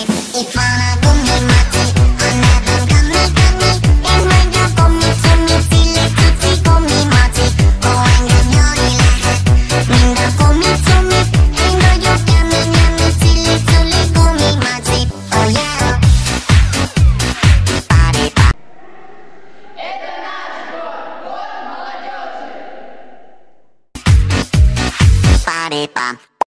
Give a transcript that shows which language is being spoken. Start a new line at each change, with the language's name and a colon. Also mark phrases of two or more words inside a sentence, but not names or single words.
Hungarian: Itt van a gumimaci, a nevem Gami. Én vagyok gumi, cilli, cuci, gumimaci. Ó, engem nyomni lehet, mind a gumi. Én vagyok Gami, cilli, culi, gumimaci.
English: Oh yeah! Party pop.
Russian: Это наш год, год молодежи.
English: Party pop.